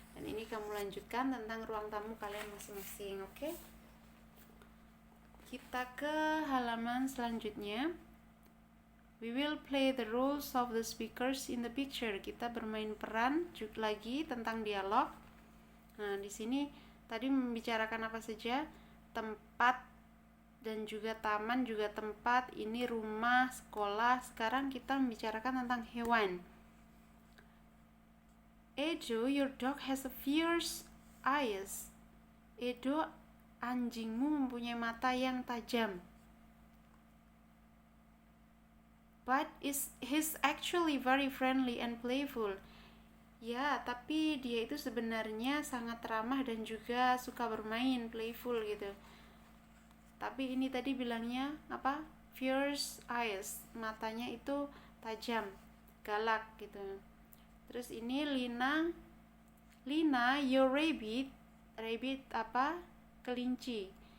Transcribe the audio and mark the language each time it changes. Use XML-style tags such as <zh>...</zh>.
<id>Dan ini kamu lanjutkan tentang ruang tamu kalian masing-masing, oke? Kita ke halaman selanjutnya.</id> <en>We will play the roles of the speakers in the picture.</en> <id>Kita bermain peran juga lagi tentang dialog. Nah, di sini tadi membicarakan apa saja? Tempat dan juga taman juga tempat. Ini rumah, sekolah. Sekarang kita membicarakan tentang hewan.</id> <en>Edo, your dog has a fierce eyes.</en> <id>Edo, anjingmu mempunyai mata yang tajam.</id> <en>But he's actually very friendly and playful.</en> <id>Ya, tapi dia itu sebenarnya sangat ramah dan juga suka bermain, playful gitu. Tapi ini tadi bilangnya apa? Fierce eyes, matanya itu tajam, galak gitu. Terus ini Lina,</id> <en>your rabbit</en> <id>apa? Kelinci.</id>